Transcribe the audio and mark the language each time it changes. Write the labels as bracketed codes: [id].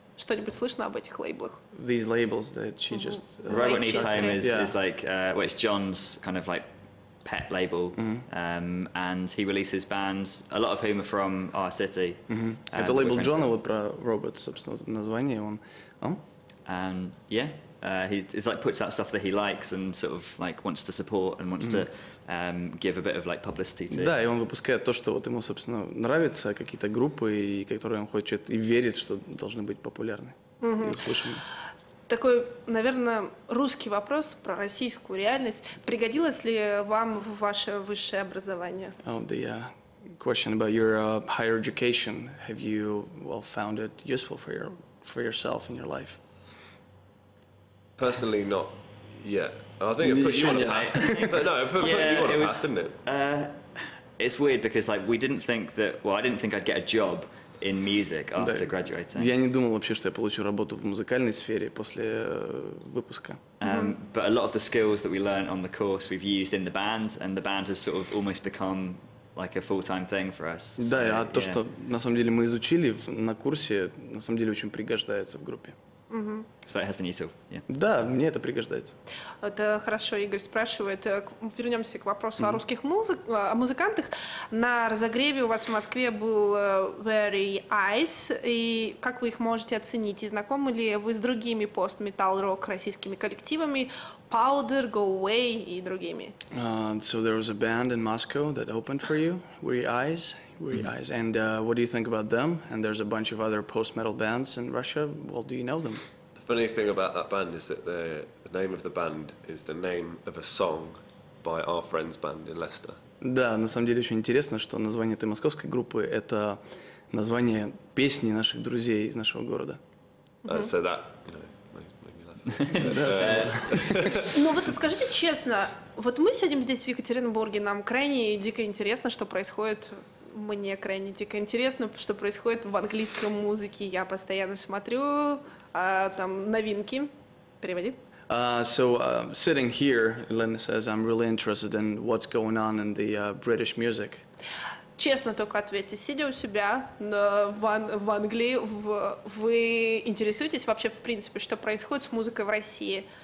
[ru] Что-нибудь слышно об этих лейблах? [en] These labels that she just... Robot Needs Home is like, well, it's John's kind of like pet label, and he releases bands, a lot of whom are from our city. [ru] Это лейбл Джона, вот про Robot, собственно, название, он... [en] And yeah. He's like puts out stuff that he likes and sort of like wants to support and wants to give a bit of like publicity to. [ru] Да, и он выпускает то, что вот ему, собственно, нравится, какие-то группы, и которые он хочет и верит, что должны быть популярны и услышаны. Такой, наверное, русский вопрос про российскую реальность. Пригодилось ли вам ваше высшее образование? [en] The question about your higher education. Have you found it useful for yourself in your life? Personally, not yet. I think it put you on a path. But no, it put you on a path, didn't it? It's weird because like we didn't think that. Well, I didn't think I'd get a job in music after graduating. [ru] Я не думал вообще, что я получу работу в музыкальной сфере после выпуска. [en] But a lot of the skills that we learned on the course we've used in the band, and the band has sort of almost become like a full-time thing for us. [ru] Да, а то, что на самом деле мы изучили на курсе, на самом деле очень пригождается в группе. [en] So it has been useful. Yeah. [ru] Да, мне это пригождается. Это хорошо, Игорь спрашивает. Вернемся к вопросу о русских музыкантах. На разогреве у вас в Москве был Very Ice. И как вы их можете оценить? И знакомы ли вы с другими пост-метал-рок российскими коллективами? Powder, Go Away и другими. [en] So there was a band in Moscow that opened for you, Weary Eyes. And what do you think about them? And there's a bunch of other post-metal bands in Russia. Well, do you know them? The funny thing about that band is that the name of the band is the name of a song by our friend's band in Leicester. [ru] Да, на самом деле очень интересно, что название этой московской группы – это название песни наших друзей из нашего города. [en] So that, made me laugh. [ru] Ну вот скажите честно, вот мы сидим здесь в Екатеринбурге, нам крайне дико интересно, что происходит. Мне крайне дико интересно, что происходит в английской музыке. Я постоянно смотрю там новинки. Переводи. [en] So sitting here, Elena says, I'm really interested in what's going on in the British music. [ru] Честно только ответьте, сидя у себя в Англии, вы интересуетесь вообще в принципе, что происходит с музыкой в России?